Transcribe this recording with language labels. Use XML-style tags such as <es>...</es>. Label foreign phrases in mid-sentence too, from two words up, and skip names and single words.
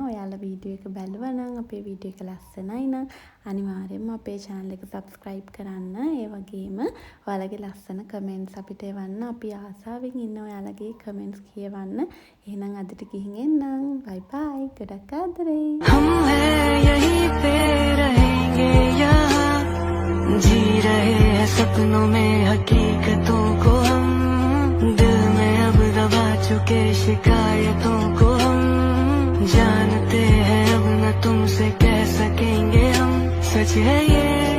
<si>ඔයාලා වීඩියෝ එක බැලුවා නම් අපේ වීඩියෝ එක ලස්සනයි නම් අනිවාර්යෙන්ම අපේ channel එක subscribe කරන්න. ඒ වගේම ඔයාලගේ ලස්සන comments අපිට එවන්න. අපි ආසාවෙන් ඉන්න ඔයාලගේ comments කියවන්න. එහෙනම් අදට ගිහින් එන්නම්.</si> <en>bye bye.</en> <si>ගොඩක් ආදරේ.</si> <hi>हम हैं यहीं पे रहेंगे यहाँ, जी रहे हैं सपनों में हकीकतों को हम, दिल में अब दबा चुके शिकायतों को हम, जानते हैं अब न तुमसे कह सकेंगे हम, सच है ये</hi>